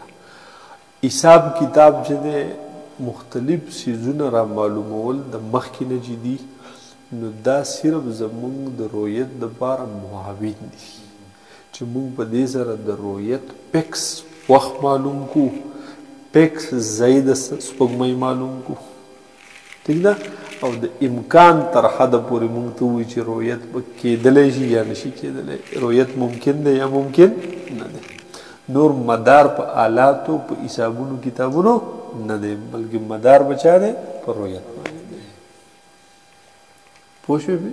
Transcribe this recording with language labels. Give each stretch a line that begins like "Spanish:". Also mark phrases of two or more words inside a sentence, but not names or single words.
Pashto: حساب کتاب چې دی مختلف څیزونه را معلومول د مخکې نه چې دي، نو دا صرف زموږ د رؤیت دپاره معاون دي چې موږ په دې سره د رؤیت پیکس وخت معلوم کو، پیکس ځای د سپوږمۍ معلوم کو. ٹھیک ده؟ او د امکان تر حده پورې موږ ته ووایي چې رؤیت به کېدلی شي یا نشي کېدلی، رؤیت ممکن دی یا ممکن نه دی. نور مدار په آلاتو په حسابونو کتابونو نه دی، بلکې مدار به چا دی؟ په رؤیت باندې دی. پوه شوې؟